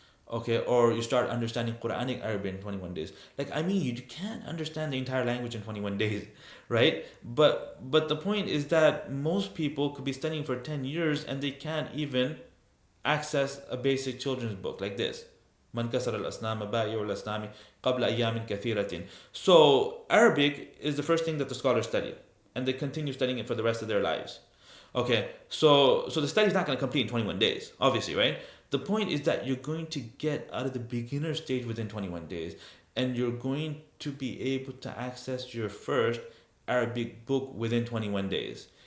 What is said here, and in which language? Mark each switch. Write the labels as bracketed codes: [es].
[en] Okay, or you start understanding Qur'anic Arabic in 21 days. Like, I mean, you can't understand the entire language in 21 days, right? But the point is that most people could be studying for 10 years and they can't even access a basic children's book like this. [ar] من كسر الأصنام بائع الأصنام قبل أيام كثيرة. [en] So Arabic is the first thing that the scholars study, and they continue studying it for the rest of their lives. Okay, so the study is not going to complete in 21 days, obviously, right? The point is that you're going to get out of the beginner stage within 21 days, and you're going to be able to access your first Arabic book within 21 days.